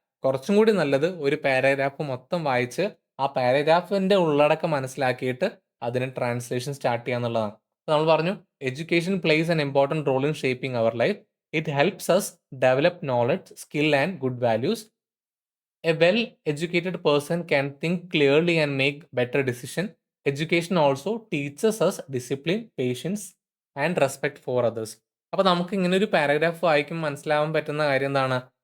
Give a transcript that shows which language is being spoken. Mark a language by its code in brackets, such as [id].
[ml] കുറച്ചും കൂടി നല്ലത് ഒരു പാരഗ്രാഫ് മൊത്തം വായിച്ച് ആ പാരഗ്രാഫിന്റെ ഉള്ളടക്കം മനസ്സിലാക്കിയിട്ട് അതിന് ട്രാൻസ്ലേഷൻ സ്റ്റാർട്ട് ചെയ്യുക എന്നുള്ളതാണ്. നമ്മൾ പറഞ്ഞു [en] Education plays an important role in shaping our life. It helps us develop knowledge, skill and good values. A well-educated person can think clearly and make better decisions. Education also teaches us discipline, patience, and respect for others. [ml] അപ്പോൾ നമുക്ക് ഇങ്ങനെ ഒരു paragraph വായിക്കുമ്പോൾ മനസ്സിലാവാൻ പറ്റുന്ന കാര്യം എന്താണ്?